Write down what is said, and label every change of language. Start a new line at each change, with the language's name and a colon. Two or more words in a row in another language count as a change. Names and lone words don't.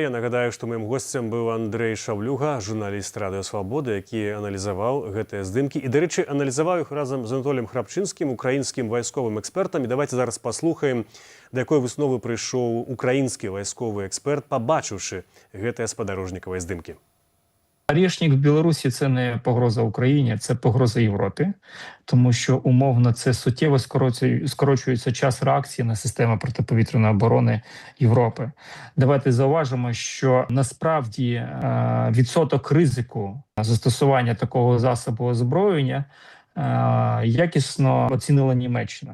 Belarusian: Я нагадаю, што маім госцем быў Андрэй Шаўлюга, журналіст Радыё Свабода, які аналізаваў гэтыя здымкі. І, дарэчы, аналізаваў іх разам з Анатоліем Храпчынскім, украінскім вайсковым экспертам. І давайце зараз паслухаем, да якой высновы прыйшоў украінскі вайсковы эксперт, пабачыўшы гэтыя спадарожнікавыя здымкі.
Ukrainian: Арешник в Білорусі – це не погроза Україні, це погроза Європі, тому що умовно це суттєво скорочується час реакції на систему протиповітряної оборони Європи. Давайте зауважимо, що насправді відсоток ризику застосування такого засобу озброєння якісно оцінила Німеччина.